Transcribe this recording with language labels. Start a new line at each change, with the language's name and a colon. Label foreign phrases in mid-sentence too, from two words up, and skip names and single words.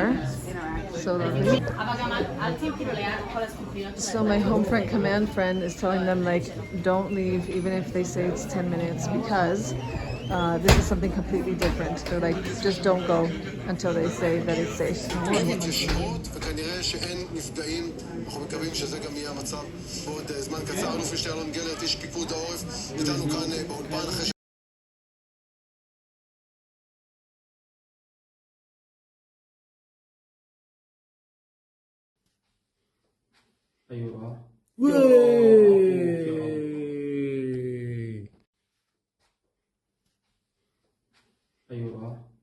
English: So lovely. So my home front command friend is telling them like don't leave even if they say it's 10 minutes because this is something completely different. They're like just don't go until they say that it's safe.
Hebrew: וכנראה שאין נפגעים. אנחנו מקווים שזה גם יהיה המצב בעוד זמן קצר. אלוף משנה אלון גלרט, איש פיקוד העורף, איתנו כאן באולפן אחרי أيوة. أيوة.